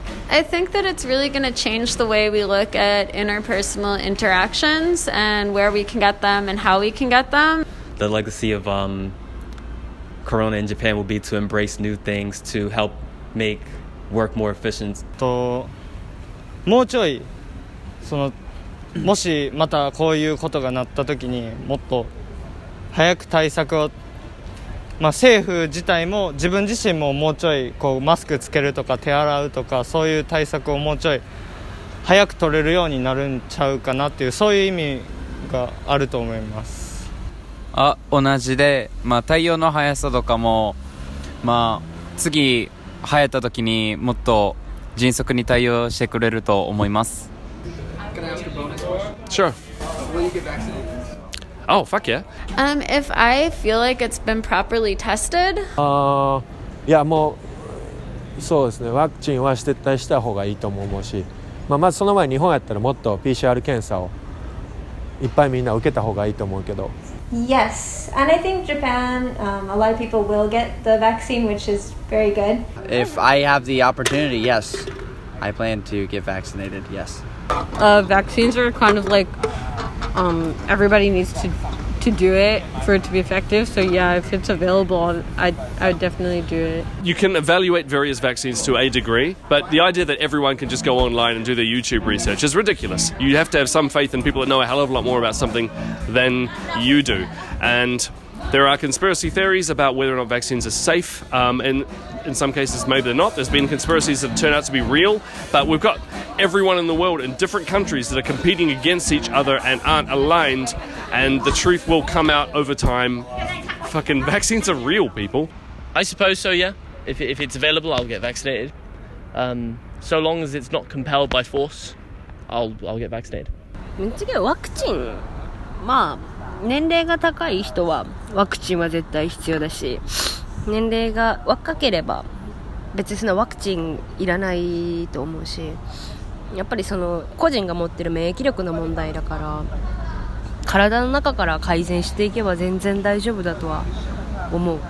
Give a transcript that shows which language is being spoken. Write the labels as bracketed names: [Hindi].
[English] I think that it's really going to change the way we look at interpersonal interactions and where we can get them and how we can get them. The legacy of Corona in Japan will be to embrace new things to help make work more efficient. [Japanese] もうちょいもしまたこういうことがなった時にもっと早く対策を、政府自体も自分自身ももうちょいマスクつけるとか手洗うとか、そういう対策をもうちょい早く取れるようになるんちゃうかなっていう、そういう意味があると思います。同じで、太陽の速さとかも、次流行った時にもっと迅速に対応してくれると思います。 [English] Sure. Will you get vaccinated? Oh, fuck yeah. If I feel like it's been properly tested. [Japanese] いやもうそうですね、ワクチンは絶対した方がいいと思うし、まずその前に日本やったらもっと PCR 検査をいっぱいみんな受けた方がいいと思うけど。 [English] Yes, and I think Japan, a lot of people will get the vaccine, which is very good. If I have the opportunity, yes. I plan to get vaccinated, yes. Vaccines are kind of like everybody needs to do it for it to be effective. So yeah, if it's available, I would definitely do it. You can evaluate various vaccines to a degree, but the idea that everyone can just go online and do their YouTube research is ridiculous. You have to have some faith in people that know a hell of a lot more about something than you do. And there are conspiracy theories about whether or not vaccines are safe. In some cases, maybe they're not. There's been conspiracies that turn out to be real, but we've got everyone in the world in different countries that are competing against each other and aren't aligned, and the truth will come out over time. Fucking vaccines are real, people. I suppose so, yeah. If it's available, I'll get vaccinated. So long as it's not compelled by force, I'll get vaccinated. [Japanese] 次はワクチン。まあ年齢が高い人はワクチンは絶対必要だし、年齢が若ければ別にそのワクチンいらないと思うし、やっぱりその個人が持ってる免疫力の問題だから、体の中から改善していけば全然大丈夫だとは思う。